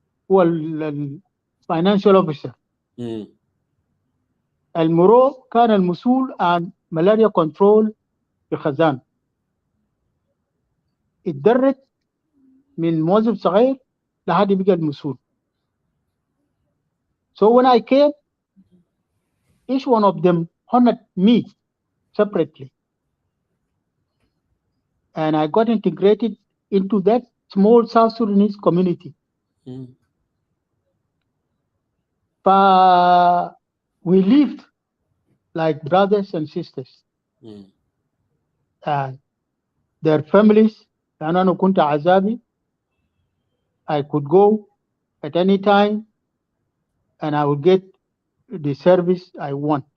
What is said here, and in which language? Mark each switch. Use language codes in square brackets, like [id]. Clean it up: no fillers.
[ar] هو [en] financial officer. [ar] المرو كان المسؤول عن ملاريا كنترول في خزان. اتدرج من موظف صغير لحد بقى المسؤول. [en] So when I came, each one of them honored me separately. And I got integrated into that small South Sudanese community. But we lived like brothers and sisters. Their families, [ar] أنا كنت عزابي. [en] I could go at any time and I would get the service I want.